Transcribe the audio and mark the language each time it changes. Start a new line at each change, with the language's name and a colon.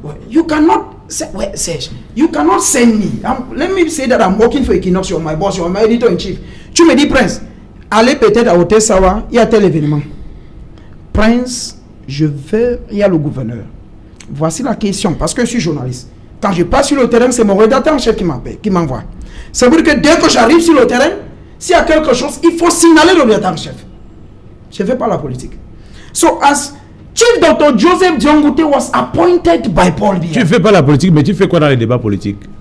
English: You cannot say, you cannot send me. Let me say that I'm working for Equinox, you're my boss, you're my editor-in-chief.
French: Tu me dis, Prince, allez peut-être à Otesawa, il y a tel événement. Prince, je veux, il y a le gouverneur. Voici la question, parce que je suis journaliste. Quand je passe sur le terrain, c'est mon rédacteur en chef qui m'appelle, qui m'envoie. Ça veut dire que dès que j'arrive sur le terrain, s'il y a quelque chose, il faut signaler le rédacteur en chef. Je ne fais pas la politique.
English: So, as Chief Dr. Joseph Diongute was appointed by Paul Biya.
French: Tu ne fais pas la politique, mais tu fais quoi dans les débats politiques?